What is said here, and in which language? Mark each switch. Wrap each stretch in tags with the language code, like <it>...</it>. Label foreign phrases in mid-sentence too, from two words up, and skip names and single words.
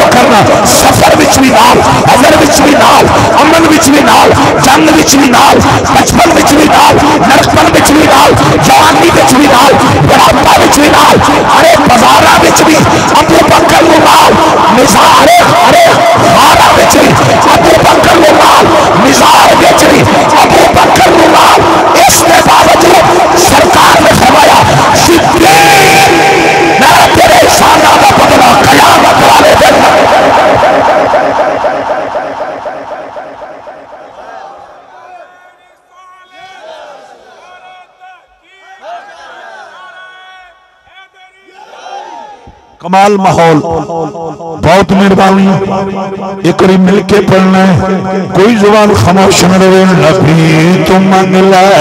<pa>چاہنا سفر وچ بھی نال حضر وچ بھی نال امن وچ بھی نال جنگ وچ بھی نال بچپن وچ بھی نال نرکپن وچ بھی نال جوانی وچ بھی نال بڑھاپا وچ بھی نال ارے بازاراں وچ بھی ابو بکر نو نال نثار ارے ہارا وچ بھی ابو بکر نو نال نثار وچ بھی ابو بکر نو نال</pa> <ur>اس کے باوجود سرکار نے فرمایا صدیق میں تیرے شانہ کا بدلہ قیامت والے دن کمال ماحول بہت مہربانی ایک بار مل کے پڑھنا ہے کوئی زبان خاموش نہ رہے</ur> <pa>نبی تو منگلا</pa>